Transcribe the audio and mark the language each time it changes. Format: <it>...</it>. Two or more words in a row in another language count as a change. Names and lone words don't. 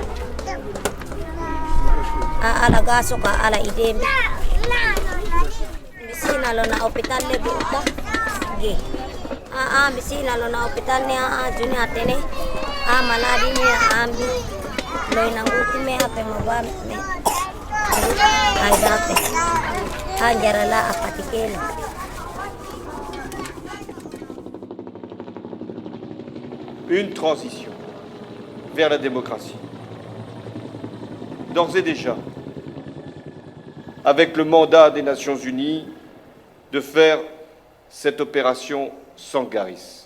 <sg>a ala gaso ka ala idembe misina lo na hospital le buta ge a misina lo na hospital ne a juni atene a maladi ne ambi lo ina nguti me ape mo ba me ai dape.</sg> <fr>Une transition vers la démocratie. D'ores et déjà, avec le mandat des Nations Unies de faire cette opération Sangaris.</fr>